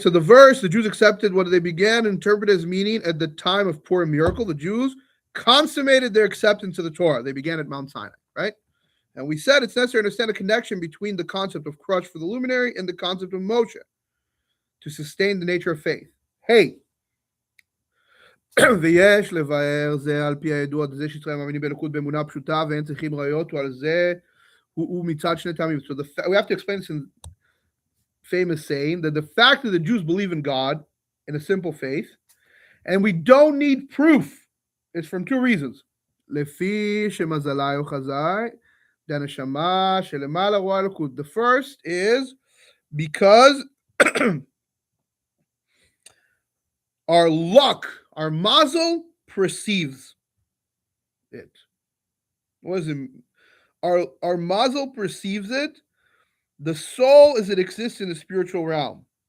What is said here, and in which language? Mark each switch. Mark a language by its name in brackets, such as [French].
[English] So the verse, the Jews accepted what they began to interpret as meaning at the time of Purim miracle. The Jews consummated their acceptance of the Torah. They began at Mount Sinai, right? And we said it's necessary to understand a connection between the concept of crush for the luminary and the concept of Moshe to sustain the nature of faith. [Hebrew] Hey, ויש לבאר זה על פי הידוע זה שישראל מאמינים באלוקות באמונה פשוטה ואין צריכים ראיות ועל זה הוא מצד שני טעמים. [English] So we have to explain this in famous saying that the fact that the Jews believe in God in a simple faith and we don't need proof is from two reasons. [Hebrew] לפי שמזלי וחזאי דנשמה שלמעלה רואה אלוקות. [English] The first is because our luck, our mazel perceives it. What is it? Our mazel perceives it. The soul as it exists in the spiritual realm.